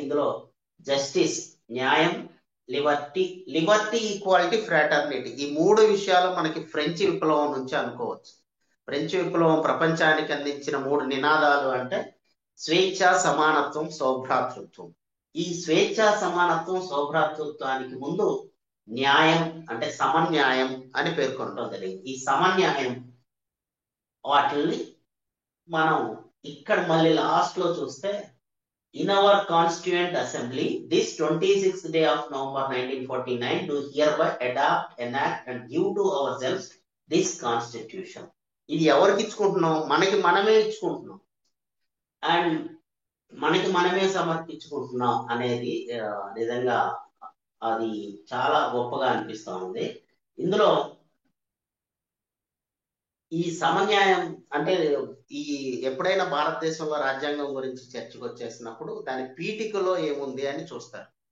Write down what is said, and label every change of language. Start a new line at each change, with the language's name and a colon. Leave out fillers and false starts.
Telugu: ఇందులో జస్టిస్, న్యాయం, Liberty, equality, fraternity ఈ మూడు విషయాలు మనకి ఫ్రెంచ్ విప్లవం నుంచి అనుకోవచ్చు. ఫ్రెంచ్ విప్లవం ప్రపంచానికి అందించిన 3 నినాదాలు అంటే స్వేచ్ఛ, సమానత్వం, సౌభ్రాతృత్వం. ఈ స్వేచ్ఛ, సమానత్వం, సౌభ్రాతృత్వానికి ముందు న్యాయం అంటే సమన్యాయం అని పేర్కొనడం జరిగింది. ఈ సమన్యాయం వాటిల్ని మనం ఇక్కడ మళ్ళీ లాస్ట్ లో చూస్తే,
English: in our constituent assembly this 26th day of November 1949 do hereby adopt, enact and give to ourselves this constitution.
Telugu: ఇది ఎవరికి ఇచ్చుకుంటున్నాం? మనకి మనమే ఇచ్చుకుంటున్నాం అండ్ మనకి మనమే సమర్పించుకుంటున్నాం అనేది నిజంగా అది చాలా గొప్పగా అనిపిస్తా ఉంది. ఇందులో ఈ సమన్యాయం అంటే ఈ ఎప్పుడైనా భారతదేశంలో రాజ్యాంగం గురించి చర్చకు వచ్చేసినప్పుడు దాని పీఠికలో ఏముంది అని చూస్తారు.